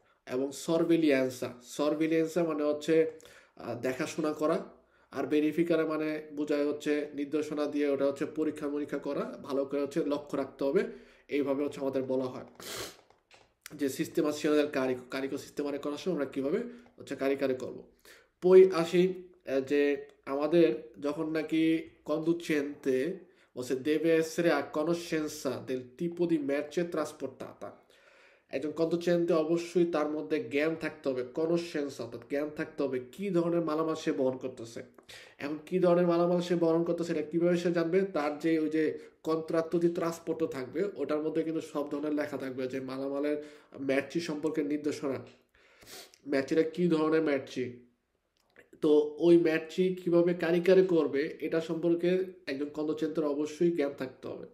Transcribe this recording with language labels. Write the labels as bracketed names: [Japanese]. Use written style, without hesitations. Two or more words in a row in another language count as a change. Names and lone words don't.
[Bangla] এবং সরভেলিয়েন্সা মানে হচ্ছে দেখাশোনা করা, আর ভেরিফিকারে মানে বোঝায় হচ্ছে নির্দেশনা দিয়ে ওটা হচ্ছে পরীক্ষা মরীক্ষা করা, ভালো করে হচ্ছে লক্ষ্য রাখতে হবে, এইভাবে হচ্ছে আমাদের বলা হয় যে [Italian] sistemazione carico sistemare [Bangla] করার সময় আমরা কীভাবে হচ্ছে কারিকারে করব। পই আসি যে আমাদের যখন নাকি [Italian] conducente o se deve essere a conoscenza del tipo di merce trasportata, [Bangla] একজন কন্ট্রোচেন্টে অবশ্যই তার মধ্যে জ্ঞান থাকতে হবে, কনসেন্স অর্থাৎ জ্ঞান থাকতে হবে কি ধরনের মালামাল সে বহন করতেছে। এখন কি ধরনের মালামাল সে বহন করতেছে এটা কিভাবে সে জানবে? তার যে ওই যে [Italian] contratto di trasporto [Bangla] থাকবে, ওটার মধ্যে কিন্তু সব ধরনের লেখা থাকবে যে মালামালের ম্যাচি সম্পর্কে নির্দেশনা, ম্যাচিটা কি ধরনের ম্যাচি, তো ওই ম্যাচি কিভাবে কারিকারে করবে এটা সম্পর্কে একজন কন্ট্রোচেন্টের অবশ্যই জ্ঞান থাকতে হবে।